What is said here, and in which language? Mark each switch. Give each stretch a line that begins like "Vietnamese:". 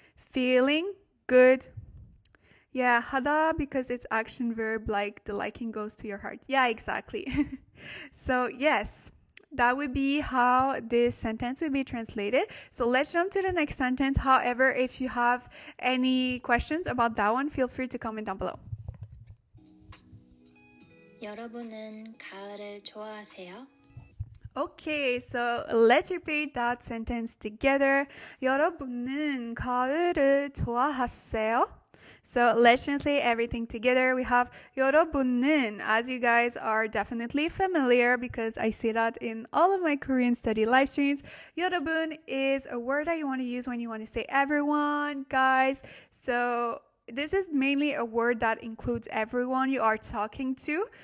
English: feeling good. Yeah, hada because it's action verb, like the liking goes to your heart. Yeah, exactly. So yes, that would be how this sentence would be translated. So let's jump to the next sentence. However, if you have any questions about that one, feel free to comment down below.
Korean: 여러분은 가을을 좋아하세요?
English: Okay, so let's repeat that sentence together.
Korean: 여러분은 가을을 좋아하세요?
English: So let's translate everything together. We have 여러분은, as you guys are definitely familiar because I say that in all of my Korean study live streams. 여러분 is a word that you want to use when you want to say everyone, guys. So this is mainly a word that includes everyone you are talking to.